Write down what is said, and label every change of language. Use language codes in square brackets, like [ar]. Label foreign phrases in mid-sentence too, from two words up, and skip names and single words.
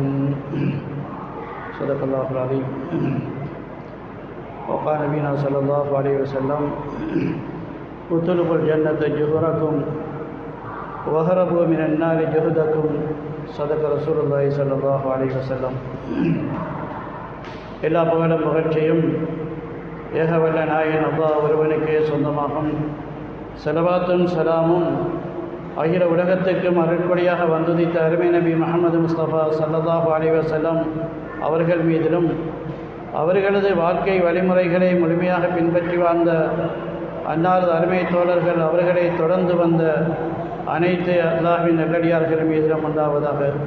[ar] صدق الله العظيم. وقال نبينا صلى الله عليه وسلم: اطلبوا الجنة جهركم وهربوا من النار جهدكم. صدق رسول الله صلى الله عليه وسلم. [ta] எல்லா புகழும் புகழ்ச்சியும் ஏகவல்ல நாயன் அல்லாஹ் ஒருவனுக்கே சொந்தமாகும். ஸலவாத்தும் சலாமும் அகில உலகத்துக்கும் அருள்கொடையாக வந்துதித்த அருமை நபி முஹம்மது முஸ்தபா [ar] صلى الله عليه وسلم [ta] அவர்கள் மீதிலும் அவர்களது வாழ்க்கை வழிமுறைகளை முழுமையாக பின்பற்றி வாழ்ந்த அன்னாரது அருமை தோழர்கள் அவர்களை தொடர்ந்து வந்த அனைத்து அல்லாஹ்வின் நல்லடியார்கள் மீதிலும் உண்டாவதாக.